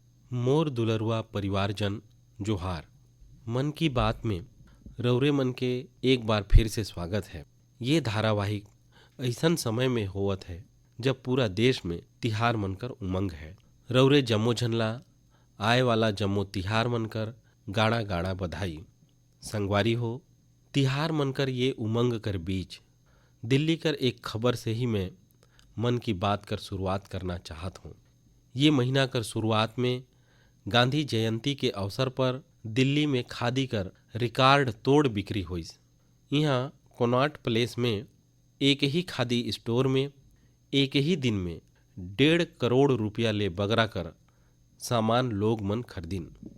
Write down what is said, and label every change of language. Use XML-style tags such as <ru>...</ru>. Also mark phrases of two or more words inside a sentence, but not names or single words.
<hne>मोर दुलरुआ परिवारजन जोहार। मन की बात में रौरे मन के एक बार फिर से स्वागत है। ये धारावाहिक ऐसन समय में होवत है जब पूरा देश में तिहार मनकर उमंग है। रौरे जम्मो झनला आए वाला जम्मो तिहार मनकर गाड़ा गाड़ा बधाई। संगवारी हो, तिहार मनकर ये उमंग कर बीच दिल्ली कर एक खबर से ही मैं मन की बात कर शुरुआत करना चाहत हूँ। ये महीना कर शुरुआत में गांधी जयंती के अवसर पर दिल्ली में खादी कर रिकॉर्ड तोड़ बिक्री हुई। यहाँ कोनॉट प्लेस में एक ही खादी स्टोर में एक ही दिन में 1.5 करोड़ रुपया ले बगरा कर सामान लोग मन खरीदिन।</hne>